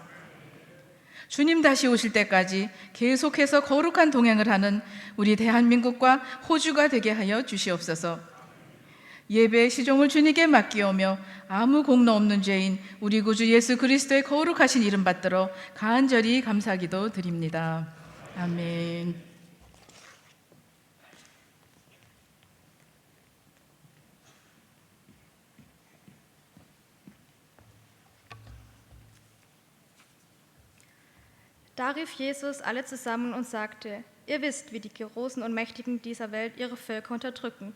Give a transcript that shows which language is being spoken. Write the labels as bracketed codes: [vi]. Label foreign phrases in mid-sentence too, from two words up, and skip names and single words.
[ko] 주님 다시 오실 때까지 계속해서 거룩한 동행을 하는 우리 대한민국과 호주가 되게 하여 주시옵소서. 예배의 시종을 주님께 맡기오며 아무 공로 없는 죄인 우리 구주 예수 그리스도의 거룩하신 이름 받들어 간절히 감사기도 드립니다. 아멘. [de] Da rief Jesus alle zusammen und sagte: Ihr wisst, wie die Großen und Mächtigen dieser Welt ihre Völker unterdrücken.